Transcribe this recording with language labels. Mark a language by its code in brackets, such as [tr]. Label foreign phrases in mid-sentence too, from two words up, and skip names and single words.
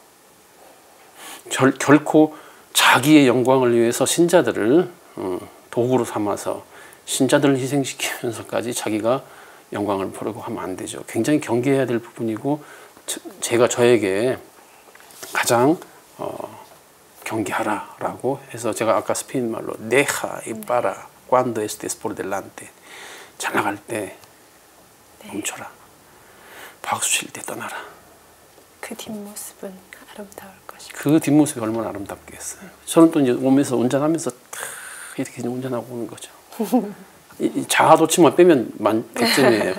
[ko] 결코 자기의 영광을 위해서 신자들을 도구로 삼아서 신자들을 희생시키면서까지 자기가 영광을 보려고 하면 안 되죠. 굉장히 경계해야 될 부분이고 제가 저에게 가장 경계하라라고 해서 제가 아까 스페인 말로 [es] deja y para cuando estés por delante [ko] 잘 나갈 때 멈춰라. 박수 칠 때 떠나라. 그 뒷모습은 아름다울 것이고. 그 뒷모습이 얼마나 아름답겠어요. 저는 또 이제 오면서 운전하면서 이렇게 운전하고 오는 거죠. 이 자아도취만 빼면 100점이에요.